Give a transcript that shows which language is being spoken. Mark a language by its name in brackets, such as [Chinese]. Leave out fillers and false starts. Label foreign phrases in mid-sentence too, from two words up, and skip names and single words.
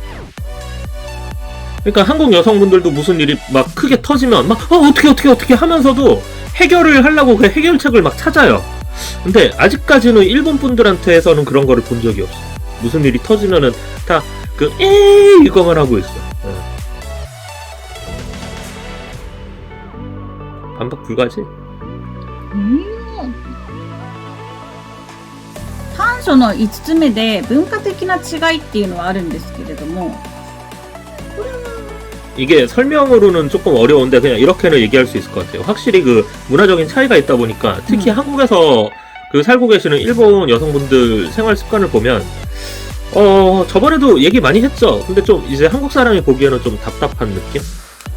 [Korean] 그러니까 한국 여성분들도 무슨 일이 막 크게 터지면 막 어떻게 하면서도 해결을 하려고 그 해결책을 막 찾아요. 근데 아직까지는 일본 분들한테서는 그런 거를 본 적이 없어. 무슨 일이 터지면은 다 그 이거만 하고 있어. 반박 불가지? [Japanese] 短所の5つ目で文化的な違いっていうのはあるんですけれども、 [Korean] 이게 설명으로는 조금 어려운데 그냥 이렇게는 얘기할 수 있을 것 같아요. 확실히 그 문화적인 차이가 있다 보니까 특히 한국에서 그 살고 계시는 일본 여성분들 생활 습관을 보면 저번에도 얘기 많이 했죠. 근데 좀 이제 한국 사람이 보기에는 좀 답답한 느낌?